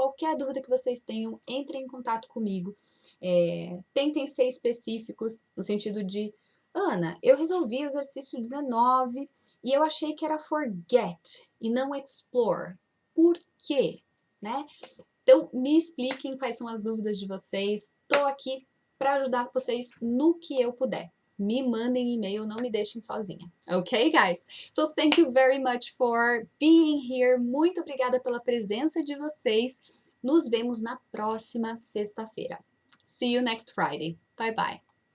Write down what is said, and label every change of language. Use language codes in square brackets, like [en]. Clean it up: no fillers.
[pt] Qualquer dúvida que vocês tenham, entrem em contato comigo. Tentem ser específicos, no sentido de Ana, eu resolvi o exercício 19 e eu achei que era forget e não explore. Por quê? Né? Então, me expliquem quais são as dúvidas de vocês. Estou aqui para ajudar vocês no que eu puder. Me mandem e-mail, não me deixem sozinha. [en] Ok, guys? So, thank you very much for being here. [pt] Muito obrigada pela presença de vocês. Nos vemos na próxima sexta-feira. [en] See you next Friday. Bye, bye.